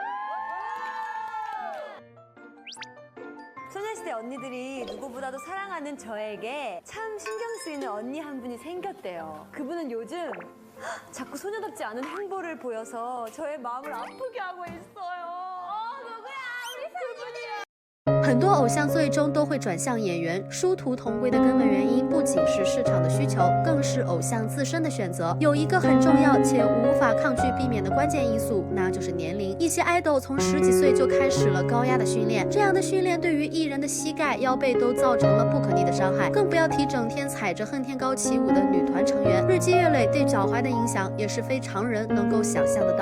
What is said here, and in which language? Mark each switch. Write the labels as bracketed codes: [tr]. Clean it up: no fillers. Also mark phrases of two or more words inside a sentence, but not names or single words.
[ko] 소녀시대 언니들이 누구보다도 사랑하는 저에게 참 신경 쓰이는 언니 한 분이 생겼대요. 그분은 요즘 자꾸 소녀답지 않은 행보를 보여서 저의 마음을 아프게 하고 있어요. 누구야? 우리 그분이야. [zh] 很多偶像最终都会转向演员，殊途同归的根本原因不仅是市场的需求，更是偶像自身的选择。有一个很重要且无法抗拒避免的关键因素，那就是年龄。一些 idol 从10几岁就开始了高压的训练，这样的训练对于艺人的膝盖、腰背都造成了不可逆的伤害，更不要提整天踩着恨天高起舞的女团成员，日积月累对脚踝的影响也是非常人能够想象得到。